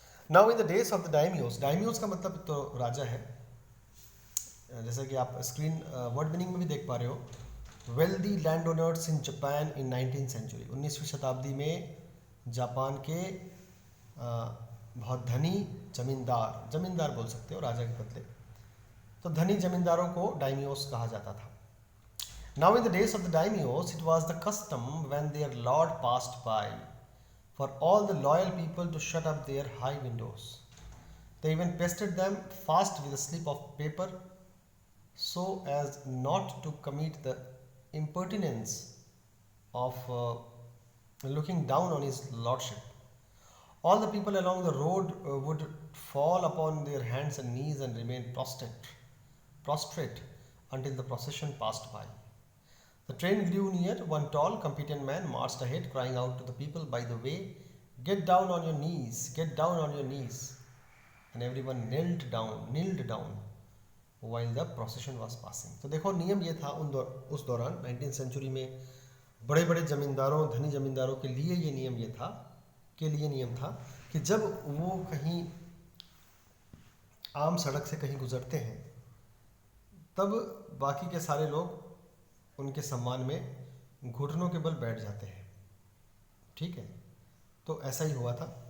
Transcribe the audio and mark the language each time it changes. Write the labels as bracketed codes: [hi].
[en] now in the days of the daimyos, [hi] डायमियोस का मतलब तो राजा है, जैसा कि आप स्क्रीन वर्ड मीनिंग में भी देख पा रहे हो, [en] wealthy land owners in Japan in 19th century, [hi] 19वीं शताब्दी में जापान के बहुत धनी जमींदार, जमींदार बोल सकते हो राजा के बदले, तो धनी जमींदारों को डायमियोस कहा जाता था। [en] Now in the days of the daimios, it was the custom when their lord passed by for all the loyal people to shut up their high windows. They even pasted them fast with a slip of paper so as not to commit the impertinence of looking down on his lordship. All the people along the road would fall upon their hands and knees and remain prostrate until the procession passed by. The train grew near. One tall, competent man marched ahead, crying out to the people by the way, "Get down on your knees, get down on your knees." And everyone knelt down while the procession was passing. [hi] तो देखो नियम ये था उस दौरान 19th century में बड़े बड़े जमींदारों, धनी जमींदारों के लिए ये नियम था कि जब वो कहीं आम सड़क से कहीं गुजरते हैं, तब बाकी के सारे लोग उनके सम्मान में घुटनों के बल बैठ जाते हैं, ठीक है। तो ऐसा ही हुआ था।